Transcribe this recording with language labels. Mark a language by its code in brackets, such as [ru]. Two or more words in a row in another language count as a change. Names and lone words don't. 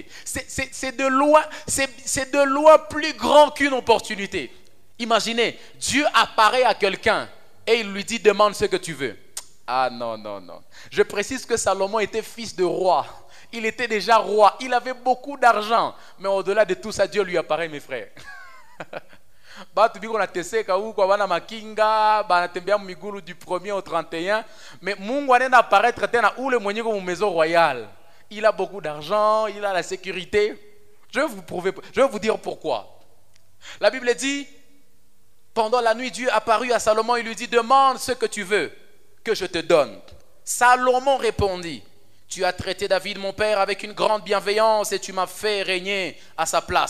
[fr] C'est de loin plus grand qu'une opportunité. Imaginez, Dieu apparaît à quelqu'un et il lui dit demande ce que tu veux. Ah non. Je précise que Salomon était fils de roi. Il était déjà roi. Il avait beaucoup d'argent. Mais au-delà de tout ça, Dieu lui apparaît, mes frères. [sw] Batu biko na teseka huko bana makinga bana tembea migulu [fr] du 1er au 31, [sw] mais Mungu anaenda apparaître tena ule mwenye ko [fr] maison royale. Il a beaucoup d'argent, il a la sécurité. Je vais vous dire pourquoi. La Bible dit, pendant la nuit, Dieu apparut à Salomon et lui dit, demande ce que tu veux que je te donne. Salomon répondit, Tu as traité David, mon père, avec une grande bienveillance et tu m'as fait régner à sa place.